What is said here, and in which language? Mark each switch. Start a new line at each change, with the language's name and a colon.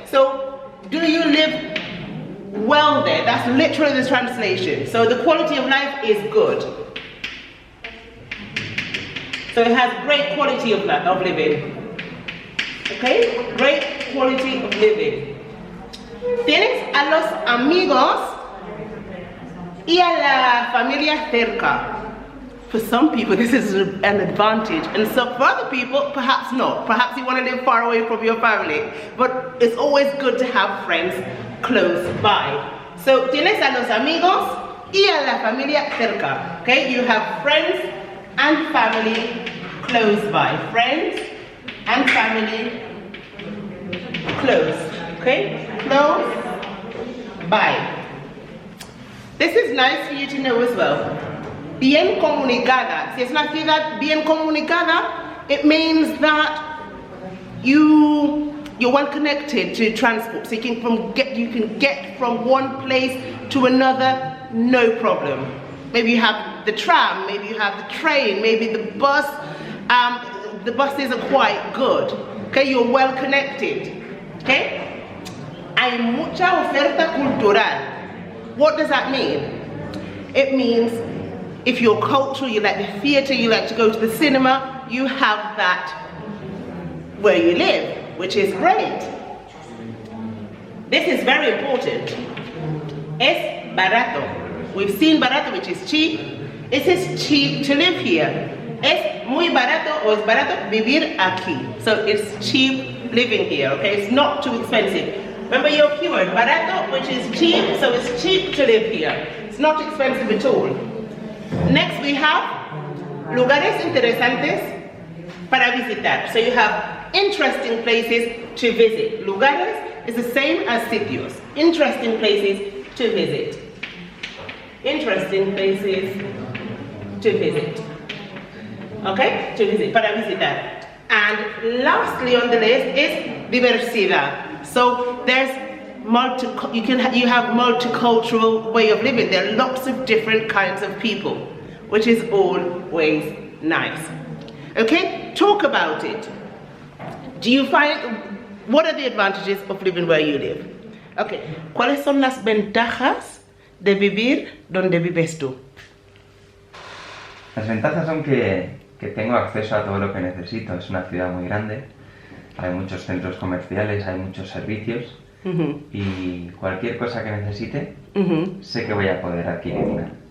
English: So, do you live well there? That's literally the translation. So the quality of life is good. So it has great quality of living. Okay? Great quality of living.
Spanish: Tienes a los amigos y a la familia cerca.
English: For some people, this is an advantage. And so for other people, perhaps not. Perhaps you want to live far away from your family. But it's always good to have friends close by.
Spanish: So, tienes a los amigos y a la familia cerca.
English: Okay? You have friends and family close by. Friends and family close. Okay? Close by. This is nice for you to know as well.
Spanish: Bien comunicada. Si es una ciudad bien comunicada,
English: it means that you're well connected to transport. So you can get from one place to another, no problem. Maybe you have the tram, maybe you have the train, maybe the bus. The buses are quite good. Okay, you're well connected. Okay?
Spanish: Hay mucha oferta cultural.
English: What does that mean? It means if you're cultural, you like the theatre, you like to go to the cinema, you have that where you live, which is great. This is very important.
Spanish: Es barato.
English: We've seen barato, which is cheap. It is cheap to live here.
Spanish: Es muy barato o es barato vivir aquí.
English: So it's cheap living here, okay? It's not too expensive. Remember your keyword, barato, which is cheap, so it's cheap to live here. It's not expensive at all. Next we have
Spanish: lugares interesantes para visitar.
English: So you have interesting places to visit. Lugares is the same as sitios. Interesting places to visit. Interesting places to visit. Okay? To visit,
Spanish: para visitar.
English: And lastly on the list is diversidad. So there's you have multicultural way of living. There are lots of different kinds of people, which is always nice. Okay? Talk about it. Do you find, what are the advantages of living where you live? Okay.
Spanish: ¿Cuáles son las ventajas de vivir donde vives tú? Las ventajas son que tengo acceso a todo lo que necesito. Es una ciudad muy grande, hay muchos centros comerciales, hay muchos servicios y cualquier cosa que necesite, sé que voy a poder adquirirla.